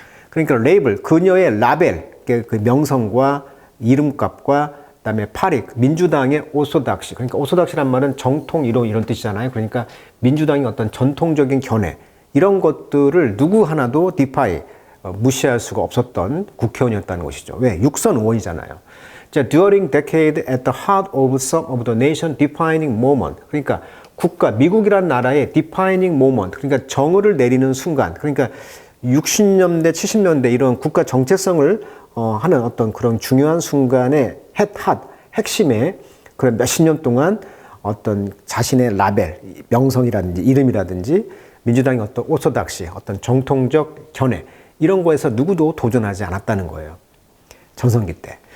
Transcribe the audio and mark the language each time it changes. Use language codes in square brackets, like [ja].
[ko] 그러니까 레이블, 그녀의 라벨, 그 명성과 이름값과 그다음에 파리, 민주당의 오소닥시. 그러니까 오소닥시란 말은 정통 이런 뜻이잖아요. 그러니까 민주당의 어떤 전통적인 견해 이런 것들을 누구 하나도 무시할 수가 없었던 국회의원이었다는 것이죠. 왜? 육선 의원이잖아요. [en] 자, during decade at the heart of some of the nation defining moment. [ko] 그러니까 미국이란 나라의 [en] defining moment. [ko] 그러니까 정의를 내리는 순간. 그러니까 60년대, 70년대 이런 국가 정체성을 하는 어떤 그런 중요한 순간에 핵심에 그런 몇십 년 동안 어떤 자신의 라벨, 명성이라든지 이름이라든지 민주당의 어떤 오소닥시, 어떤 정통적 견해 이런 거에서 누구도 도전하지 않았다는 거예요. 전성기 때.